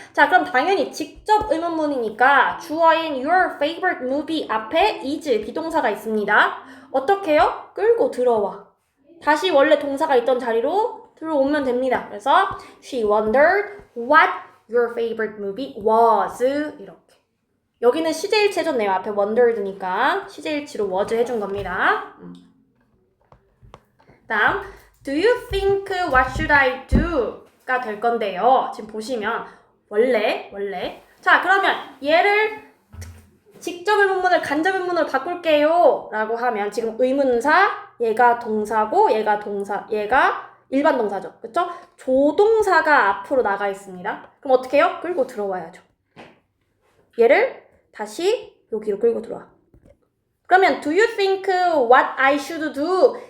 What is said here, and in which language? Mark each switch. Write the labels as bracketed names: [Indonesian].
[Korean] 자, 그럼 당연히 직접 의문문이니까 주어인 your favorite movie 앞에 is 비동사가 있습니다. 어떻게 해요? 끌고 들어와. 다시 원래 동사가 있던 자리로 들어오면 됩니다. [English] 그래서 she wondered what your favorite movie was. 이렇게. [Korean] 여기는 시제일치 해줬네요. 앞에 wondered니까 시제일치로 was 해준 겁니다. [English] 다음, do you think what should I do? [Korean] 가 될 건데요. 지금 보시면 원래 자, 그러면 얘를 직접 의문문을 간접 의문문으로 바꿀게요 라고 하면 지금 의문사, 얘가 동사고 얘가 일반 동사죠. 그쵸? 조동사가 앞으로 나가 있습니다. 그럼 어떻게 해요? 끌고 들어와야죠. 얘를 다시 여기로 끌고 들어와. [English] 그러면 do you think what I should do?